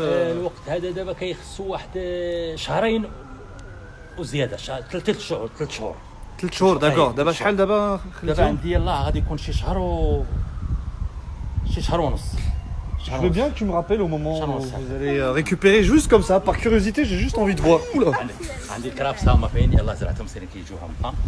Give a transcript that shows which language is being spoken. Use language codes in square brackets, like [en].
[ar] الوقت هذا دابا كيخصو واحد شهرين وزياده ثلاث شهور 3 شهور داكور. دابا شحال دابا دابا خليتو؟ عندي يلاه غادي يكون شي شهر ونص [fr] Je veux bien que tu me rappelles au moment où Charles. vous allez récupérer juste comme ça, par curiosité, j'ai juste envie de voir. Oula. [ar] عندي الكرافس هما فين يلاه زرعتهم سيرين كيجيو هما